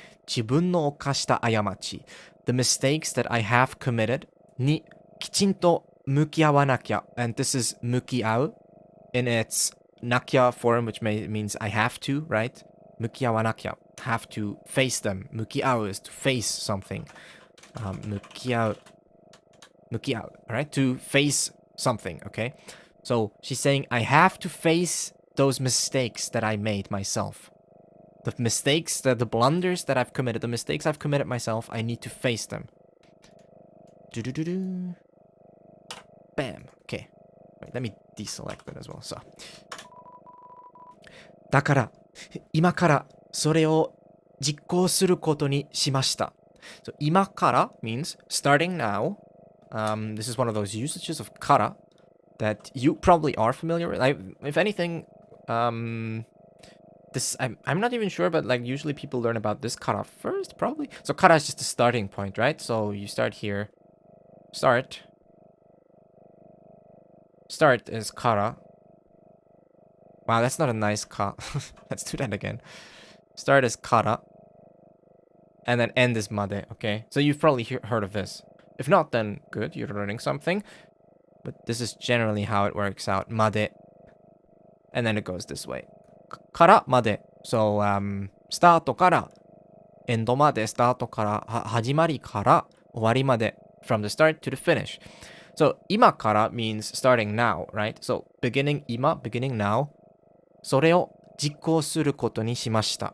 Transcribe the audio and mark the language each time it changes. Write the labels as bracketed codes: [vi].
[ja] 自分の犯した過ち [en] The mistakes that I have committed [ja] にきちんと向き合わなきゃ [en] And this is 向き合う in its nakya form, which means I have to, right? [ja] 向き合わなきゃ [en] Have to face them. 向き合う is to face something. [ja] 向き合う alright? [en] To face something, okay? So she's saying I have to face those mistakes that I made myself. The mistakes, the blunders that I've committed, the mistakes I've committed myself, I need to face them. Bam. Okay. Wait, let me deselect that as well. So. [ja] だから、今からそれを実行することにしました。 [en] So, 今から means starting now. This is one of those usages of kara that you probably are familiar with. If anything, this I'm not even sure, but like usually people learn about this kara first, probably. So kara is just the starting point, right? So you start here. Start is kara. Wow, that's not a nice ka. Let's do that again. Start is kara. And then end is made, okay? So you've probably heard of this. If not, then good, you're learning something. But this is generally how it works out. Made. And then it goes this way. Kara made. So, start kara. End made. Start kara. [ja] Hajimari kara. Owari made. [en] From the start to the finish. So, ima kara means starting now, right? So, beginning ima, beginning now. [ja] それを実行することにしました.